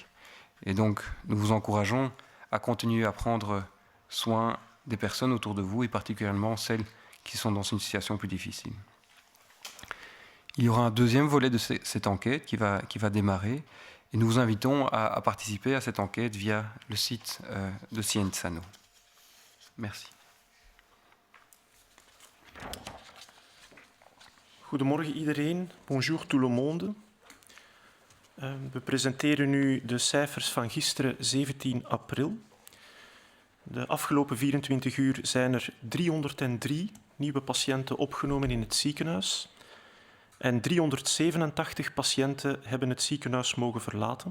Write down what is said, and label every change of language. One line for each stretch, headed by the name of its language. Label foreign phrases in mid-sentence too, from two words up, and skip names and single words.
French: Et donc, nous vous encourageons à continuer à prendre soin des personnes autour de vous, et particulièrement celles qui sont dans une situation plus difficile. Il y aura un deuxième volet de cette enquête qui va démarrer, et nous vous invitons à participer à cette enquête via le site de Cienzano. Merci.
Dutch: Goedemorgen iedereen,
French: bonjour tout le monde.
Dutch: We presenteren nu de cijfers van gisteren 17 april. De afgelopen 24 uur zijn er 303 nieuwe patiënten opgenomen in het ziekenhuis en 387 patiënten hebben het ziekenhuis mogen verlaten.